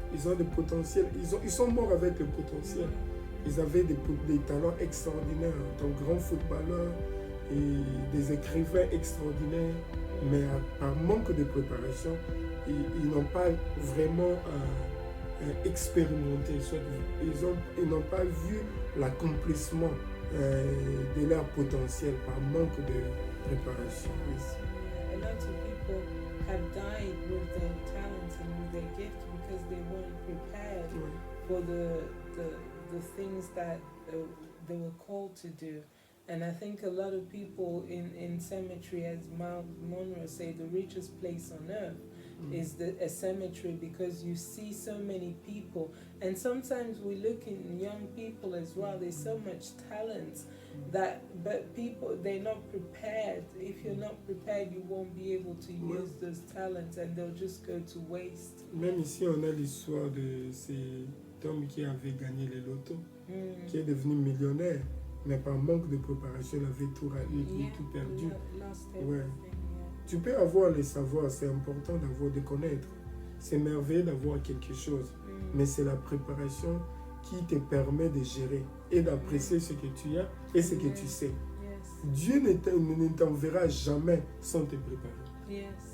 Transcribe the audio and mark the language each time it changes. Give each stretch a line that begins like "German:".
French: Ils ont des potentiels, ils sont morts avec le potentiel. Ils avaient des talents extraordinaires, de grands footballeurs et des écrivains extraordinaires, mais par manque de préparation, ils n'ont pas vraiment expérimenté, ils n'ont pas vu l'accomplissement de leur potentiel par manque de préparation.
English: A lot of people have died with their talents and with their gifts because they weren't prepared for the things that they were called to do. And I think a lot of people in cemetery, as Mount Monroe say, the richest place on earth is a cemetery, because you see so many people. And sometimes we look in young people as well, there's so much talent but people, they're not prepared. If you're not prepared, you won't be able to use those talents and they'll just go to waste.
French: Même ici, on a l'histoire de cet homme qui avait gagné les lotos, qui est devenu millionnaire, mais par manque de préparation, il avait tout perdu. Ouais. Tu peux avoir les savoirs, c'est important de connaître. C'est merveilleux d'avoir quelque chose, mais c'est la préparation qui te permet de gérer et d'apprécier ce que tu as et ce que tu sais. Dieu ne t'enverra jamais sans te préparer.